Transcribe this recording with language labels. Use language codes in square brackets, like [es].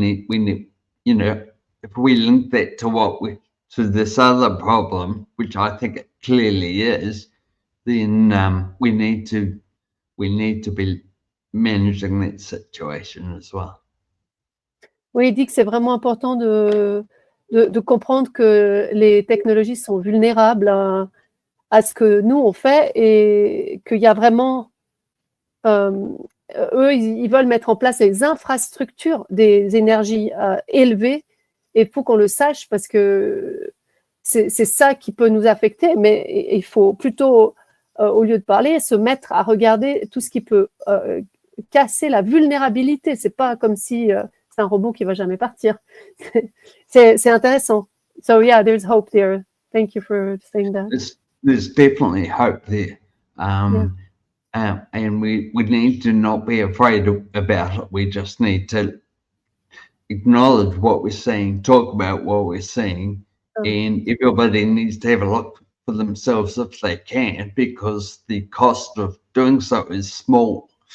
[en] We need, you know, if we link that to this other problem, which I think it clearly is, then we need to be managing that situation as well. [fr] Oui, il dit que c'est vraiment important de comprendre que les technologies sont vulnérables à ce que nous on fait et qu'il y a vraiment eux, ils veulent mettre en place des infrastructures des énergies élevées, et il faut qu'on le sache parce que c'est ça qui peut nous affecter, mais il faut plutôt, au lieu de parler, se mettre à regarder tout ce qui peut casser la vulnérabilité. C'est pas comme si c'est un robot qui va jamais partir. C'est intéressant. [en] So yeah, there's hope there. Thank you for saying that. There's definitely hope there. And we need to not be afraid about it. We just need to acknowledge what we're seeing, talk about what we're seeing, and everybody needs to have a look for themselves if they can, because the cost of doing so is small.